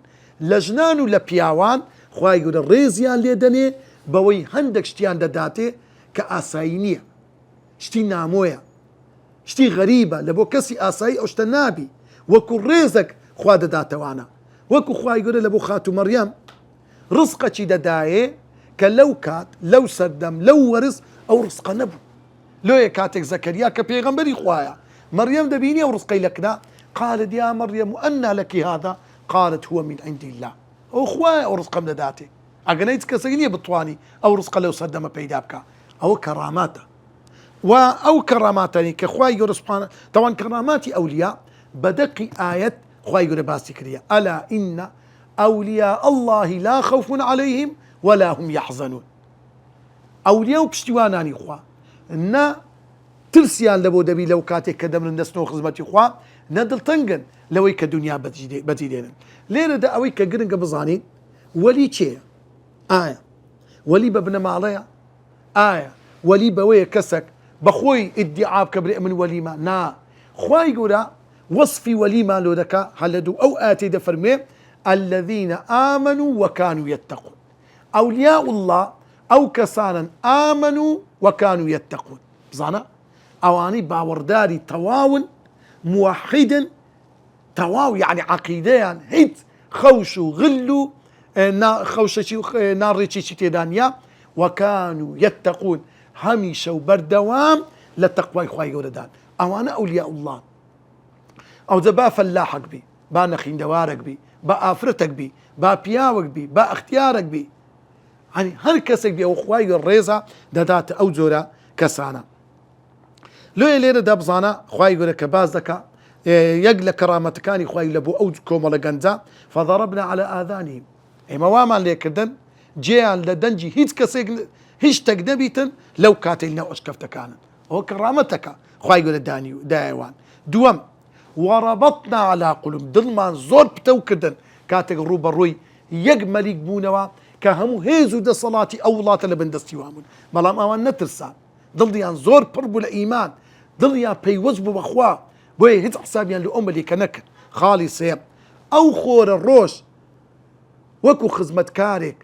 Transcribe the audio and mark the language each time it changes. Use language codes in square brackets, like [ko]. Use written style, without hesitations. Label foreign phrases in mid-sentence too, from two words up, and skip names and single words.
[ckb] لە ژنان و لە پیاوان خوای گەورە ڕێزیان لێ دەنێ بەوەی هەندێک شتیان دەداتێ کە ئاسایی نییە، شتی نامۆیە، شتی غەریبە، لە بۆ کەسی ئاسایی ئەو شتە نابی، وەکو ڕێزێک خوا دەداتەوانە، وەکو خوای گەورە لە بۆ خاتو مەریەم ڕزقەکی دەدایێ کە لەو کات لەو سەردەم لەو وەرز ئەو ڕزقە نەبوو. لۆیە کاتێک زەکەریا کە پێغەمبەری خوایە مەریەم دەبینی ئەو ڕزقەی لەکنا [ar] قالت یا مەریەم ئەنە لەکی هذا قالت هو من عند الله، [ckb] ئەو خوایە ئەو ڕزقەم دەداتێ، ئەگەر هیچ کەسێک نییە بتوانی ئەو ڕزقە لەو سەردەمە پەیدا بکە. ئەوە کەڕاماتە و ئەو کەڕاماتەنی کە خوای گەورە سوبحانە تەوان کەڕاماتی ئەولیا بەدەقی ئاەت خوای گەورە باسی کردیە [ar] ئەلا ئینە ئەولیا الله لا خوف عليهم ولا هم يحزنون. [ckb] ئەولیا و پشتیوانانی خوا نە ترسیان لە بۆ دەبی لەو کاتێک کە دەمرن دەستنەوە خزمەتی خوا، نە دڵتەنگن لەوەی کە دنیا بەجی دێنن. لێرەدا ئەوەی کە گرنگە بزانین وەلی چێە؟ ئایا وەلی بە بنەماڵەیە؟ ئایا وەلی بەوەیە کەسێک بەخۆی ئیدعا بکە برێ من وەلیمە؟ نا، خوای گەورە وەصفی وەلیمان لۆ دەکا هەلە دوو ئەو ئاەتەی دەفەرمێ [ar] الذين آمنوا وكانوا يتقون. أولياء الله أو كسانا آمنوا وكانوا يتقون، [ckb] بزانا ئەوانەی باوەڕداری تەواون موحیدن تەواو یعنی عەقیدەیان هیچ خەوش و غل و خەوشەی و ناڕێکێکی تێدا نیە [ar] وەکانوا یەتەقون [ckb] هەمیشە و بەردەوام لە تەقوای خوای گەورەدان ئەوانە [ar] ئەولیا الله [ckb] ئەوجە با فەلاحێک بی با نەخیندەوارێک بی با ئافرەتێک بی با پیاوێک بی با ئەختیارێک بی ینی هەر کەسێک بی ئەو خوای ڕێزە دەداتە ئەو جۆرە کەسانە لێ لێرەدا بزانە خوای گەورە کە باز دەکا یەک لە کەرامەتەکانی خوای لە بۆ ئەو کۆمەڵە گەنجە [ar] فضربنا على آذانهم [ckb] ئێمە وامان لێکردن جێیان لە دەنجی هیچ کەسێک هیچ شتێک نەبیتن لەو کاتێک نەو ئەشکەفتەکانن ئەوە کەرامەتەکە خوای گەورە دایەوان دووەم [ar] وربطنا على قلوب [ckb] دڵمان زۆر پتەو کردن کاتێک ڕوبەڕووی یەک مەلیک بوونەوە کە هەموو هێز و دەسەڵاتی ئەو وڵاتە لە بەندەستی وابوون بەڵام ئەوان نەترسان دڵیان زۆر پڕ بوو لە ئیمان دڵیان پەیوەست بوو بەخوا بۆیە هیچ حسابیان لە ئەو مەلیکە نەکرد خاڵی سێم ئەو خۆرە ڕۆژ وەکو خزمەتکارێک